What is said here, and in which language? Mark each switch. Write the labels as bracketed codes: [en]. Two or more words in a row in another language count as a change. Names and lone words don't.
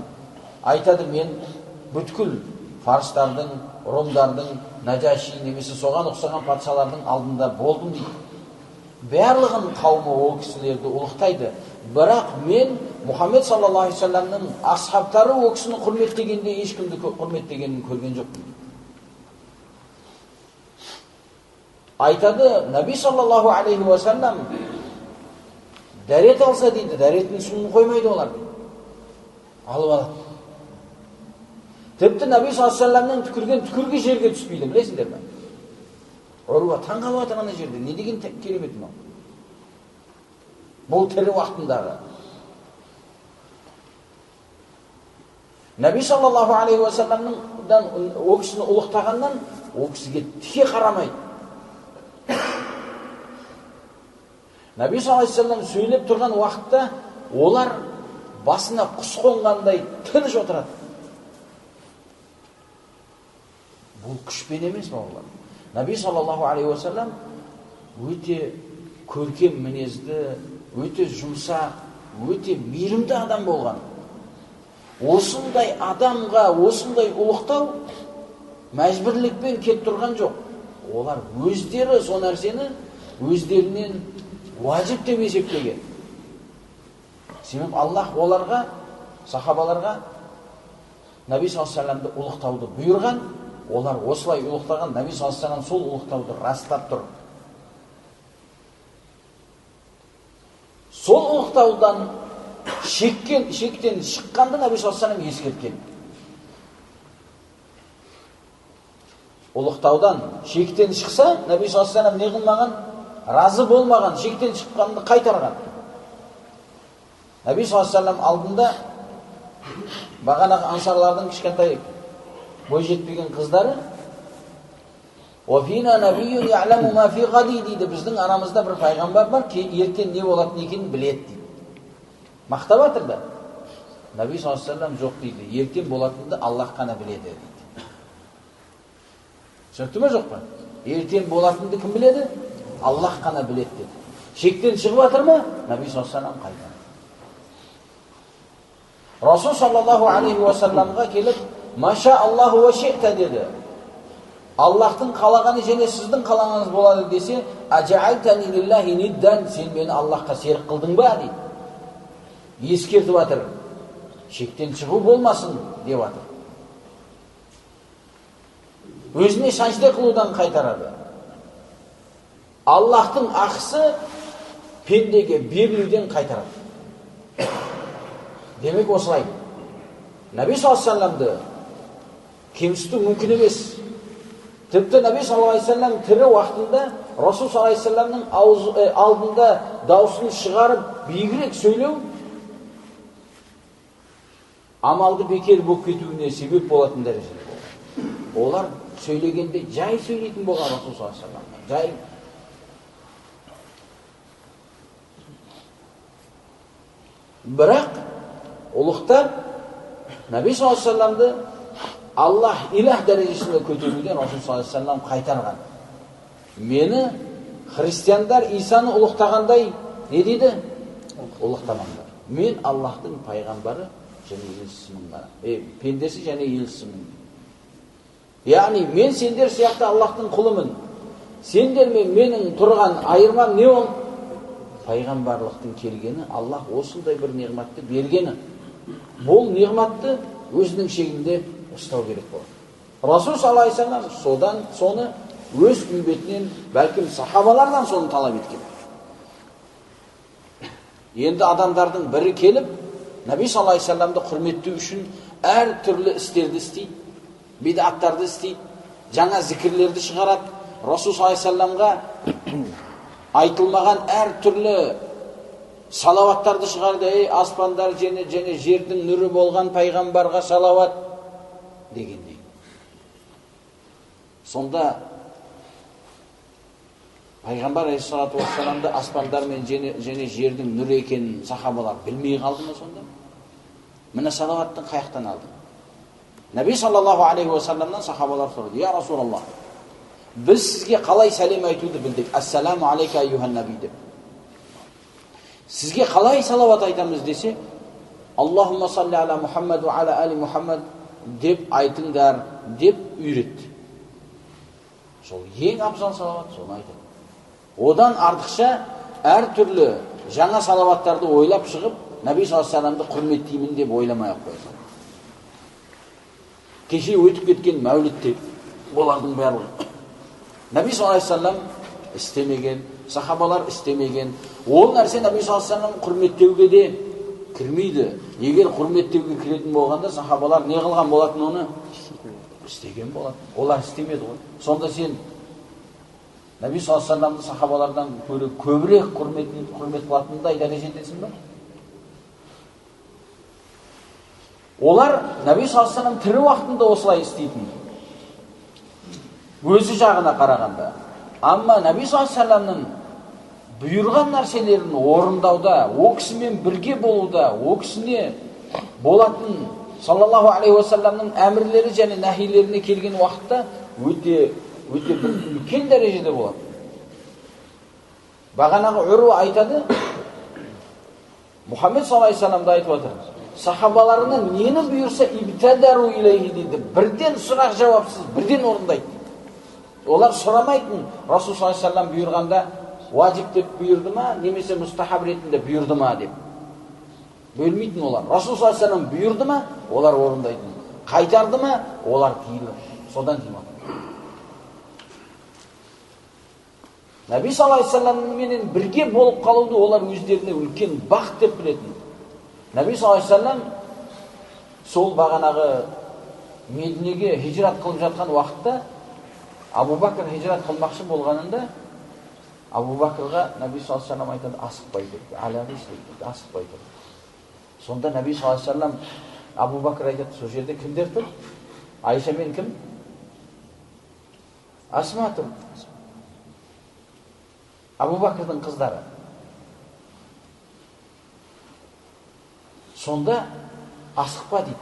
[kk] Айтады: "Мен бүткіл фарстардың, ромдардың, Наджаши немесе соған ұқсаған патшалардың алдында болдым," дейді. Барлығын қауымы ол кісілерді ұлықтайды. Бірақ мен Мұхаммед [ar] صلى الله عليه وسلم [kk] асхабтары ол кісіні құрметтегенде ешкімді құрметтегенін көрген жоқпын. Айтады, Наби [ar] صلى الله عليه وسلم [kk] дәрет алса дейді, дәретінің суын қоймайды олар дейді. Алып алады. Тіпті Наби [ar] صلى الله عليه وسلم [kk] түкірген түкірге жерге түспейді, білесіңдер ме? Оруа таң қалып жатыр ана жерде. Не деген керемет мынау. Бұл тірі уақытындағы. Наби [ar] صلى الله عليه وسلم [kk] о кісіні ұлықтағаннан о кісіге тіке қарамайды. Наби [ar] صلى الله عليه وسلم [kk] сөйлеп тұрған уақытта олар басына құс қонғандай тыныш отырады. Бұл күшпен емес бауырлар. Наби [ar] صلى الله عليه وسلم [kk] өте көркем мінезді, өте жұмсақ, өте мейірімді адам болған. Осындай адамға осындай ұлықтау мәжбүрлікпен кеп тұрған жоқ. Олар өздері сол нәрсені өздерінен уажип деп есептеген. Себебі Аллах оларға, сахабаларға Наби [ar] صلى الله عليه وسلم [kk] ұлықтауды бұйырған. Олар осылай ұлықтаған. Наби [ar] صلى الله عليه وسلم [kk] сол ұлықтауды растап тұр. Сол ұлықтаудан шектен шыққанды Наби [ar] صلى الله عليه وسلم [kk] ескерткен. Ұлықтаудан шектен шықса, Наби [ar] صلى الله عليه وسلم [kk] не қылмаған? Разы болмаған, шектен шыққанды қайтарған. Наби [ar] صلى الله عليه وسلم [kk] алдында бағанағы ансарлардың кішкентай бой жетпеген қыздары [ar] "وفينا نبي يعلم ما في غد" [kk] дейді. Біздің арамызда бір пайғамбар бар, ертең не болатын екенін біледі дейді. Мақтап жатыр да. Наби [ar] صلى الله عليه وسلم [kk] жоқ дейді. Ертең болатынды Аллах қана біледі дейді. Түсінікті ме жоқ па? Ертең болатынды кім біледі? Аллах қана біледі деді. Шектен шығып жатыр ма? Наби [ar] صلى الله عليه وسلم [kk] қайтады. Расул [ar] صلى الله عليه وسلم [kk] келіп, [ar] "ما شاء الله وشئت" [kk] деді. Аллахтың қалағаны және сіздің қалағаныңыз болады десе, [ar] "أجعلتني لله ندا", [kk] сен мені Аллахқа серік қылдың ба дейді. Ескертіп жатыр. Шектен шығу болмасын деп жатыр. Өзіне сәжде қылудан қайтарады. Аллахтың ақысы пендеге берілуден қайтарады. Демек осылай. Наби [ar] صلى الله عليه وسلم [kk] кемсіту мүмкін емес. Тіпті Наби [ar] صلى الله عليه وسلم [kk] тірі уақытында Расул [ar] صلى الله عليه وسلم [kk] алдында даусын шығарып биігірек сөйлеу амалды бекер болып кетуіне себеп болатын дәрежеде болды. Олар сөйлегенде жай сөйлейтін болған Расул [ar] صلى الله عليه وسلم. [kk] Жай. Бірақ ұлықтар Наби [ar] صلى الله عليه وسلم [kk] Аллах илах дәрежесіне көтеруден Расул [ar] صلى الله عليه وسلم [kk] қайтарған. Мені христиандар Исаны ұлықтағандай не дейді? Ұлықтамаңдар. Мен Аллахтың пайғамбары және елшісімін ғана. Пендесі және елшісімін. Яғни мен сендер сияқты Аллахтың құлымын. Сендер мен менің тұрған айырмам не ол? Пайғамбарлықтың келгені, Аллах осындай бір неғматты бергені. Бұл неғматты өзінің шегінде ұстау керек болады. Расул [ar] صلى الله عليه وسلم [kk] соны өз үмбетінен, бәлкім сахабалардан соны талап еткен. Енді адамдардың бірі келіп, Наби [ar] صلى الله عليه وسلم [kk] құрметтеу үшін әр түрлі істерді істейді, бидаттарды істейді, жаңа зікірлерді шығарады. Расул [ar] صلى الله عليه وسلم [kk] айтылмаған әр түрлі салаваттарды шығарды. Аспандар және жердің нұры болған пайғамбарға салават дегендей. Сонда пайғамбар [ar] عليه الصلاة والسلام [kk] аспандар мен және жердің нұры екенін сахабалар білмей қалды ма сонда? Міне салаваттың қаяқтан алды. Наби [ar] صلى الله عليه وسلم [kk] сахабалар сұрады: [ar] "يا رسول الله, [kk] біз сізге қалай сәлем айтуды білдік? [ar] السلام عليك أيها النبي" деп. [kk] Сізге қалай салават айтамыз десе, [ar] "اللهم صل على محمد وعلى آل محمد" [kk] деп айтыңдар деп үйретті. Сол ең абзал салават, соны айтады. Одан артықша әр түрлі жаңа салаваттарды ойлап шығып, Наби [ar] صلى الله عليه وسلم [kk] құрметтеймін деп ойламай ақ қойсын. Кеше өтіп кеткен мәулітте олардың барлығы Наби [ar] صلى الله عليه وسلم [kk] істемеген, сахабалар істемеген. Ол нәрсе Наби [ar] صلى الله عليه وسلم [kk] құрметтеуге де кірмейді. Егер құрметтеуге кіретін болғанда сахабалар не қылған болатын, оны істеген болатын. Олар істемеді ғой. Сонда сен Наби [ar] صلى الله عليه وسلم [kk] сахабалардан көбірек құрмет қылатындай дәрежедесің ба? Олар Наби [ar] صلى الله عليه وسلم [kk] тірі уақытында осылай істейтін. Өзі жағына қарағанда. Амма Наби [ar] صلى الله عليه وسلم [kk] бұйырған нәрселерін орындауда, о кісімен бірге болуда, о кісіне болатын [ar] صلى الله عليه وسلم [kk] әмірлері және нәхилеріне келген уақытта өте бір үлкен дәрежеде болады. Бағанағы Үрва айтады, Мұхаммед [ar] صلى الله عليه وسلم [kk] айтып отыр. Сахабаларынан нені бұйырса [ar] ابتدروا إليه [kk] дейді. Бірден сұрақ жауапсыз, бірден орындайды. Олар сұрамайтын. Расул [ar] صلى الله عليه وسلم [kk] бұйырғанда ваджиб деп бұйырды ма, немесе мұстахаб ретінде бұйырды ма деп. Бөлмейтін олар. Расул [ar] صلى الله عليه وسلم [kk] бұйырды ма, олар орындайтын. Қайтарды ма, олар тиілі. Содан тимады. Наби [ar] صلى الله عليه وسلم [kk] бірге болып қалуды олар өздеріне үлкен бақыт деп білетін. Наби [ar] صلى الله عليه وسلم [kk] сол бағанағы Мединеге хижрат қылып жатқан уақытта Абу Бакр хижрат қылмақшы болғанында Абу Бакрға Наби [ar] صلى الله عليه وسلم [kk] айтады, асықпай деп, асықпай деп. Сонда Наби [ar] صلى الله عليه وسلم [kk] Абу Бакр айтады, сол жерде кімдер тұр? Айша мен кім? Асма тұр. Абу Бакрдың қыздары. Сонда асықпа дейді.